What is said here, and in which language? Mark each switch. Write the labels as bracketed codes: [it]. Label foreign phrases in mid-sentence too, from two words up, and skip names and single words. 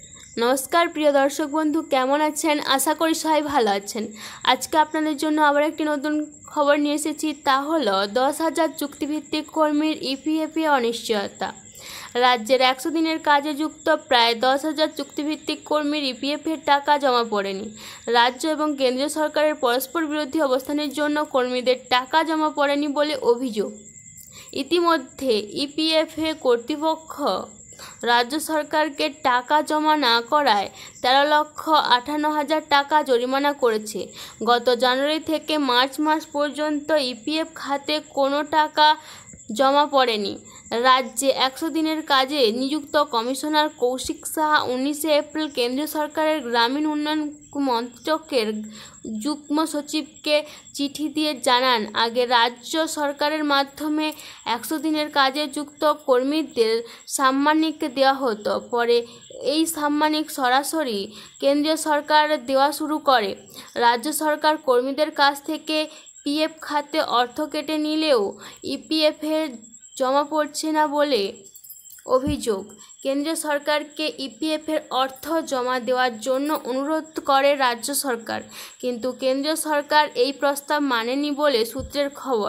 [bn] নমস্কার প্রিয় দর্শক বন্ধু কেমন আছেন আশা করি সবাই ভালো আছেন। আজকে আপনাদের জন্য আবার একটি নতুন খবর নিয়ে এসেছি তা হলো 10,000 চুক্তিভিত্তিক কর্মীর ইপিএফে অনিশ্চয়তা। রাজ্যের 100 দিনের কাজে যুক্ত প্রায় 10,000 চুক্তিভিত্তিক কর্মীর ইপিএফের টাকা জমা পড়েনি। রাজ্য এবং কেন্দ্রীয় সরকারের পরস্পর বিরোধী অবস্থানের জন্য কর্মীদের টাকা জমা পড়েনি বলে অভিযোগ। ইতিমধ্যে ইপিএফ কর্তৃপক্ষ রাজ্য সরকারকে টাকা জমা না করায় 13,58,000 টাকা জরিমানা করেছে। গত জানুয়ারি থেকে মার্চ মাস পর্যন্ত ইপিএফ খাতে কোনো টাকা জমা পড়েনি। রাজ্যে 100 দিনের কাজে নিযুক্ত কমিশনার কৌশিক সাহা 19 এপ্রিল কেন্দ্রীয় সরকারের গ্রামীণ উন্নয়ন মন্ত্রকের যুগ্ম সচিবকে চিঠি দিয়ে জানান আগে রাজ্য সরকারের মাধ্যমে 100 দিনের কাজে যুক্ত কর্মীদের সাম্মানিক দেওয়া হতো। परे এই সাম্মানিক সরাসরি কেন্দ্রীয় সরকার দেওয়া শুরু করে। রাজ্য সরকার কর্মীদের কাছ থেকে পিএফ খাতে অর্থ কেটে নিলেও ইপিএফের জমা পড়ছে না বলে অভিযোগ। কেন্দ্রীয় সরকারকে ইপিএফের অর্থ জমা দেওয়ার জন্য অনুরোধ করে রাজ্য সরকার, কিন্তু কেন্দ্রীয় সরকার এই প্রস্তাব মানেনি বলে সূত্রের খবর।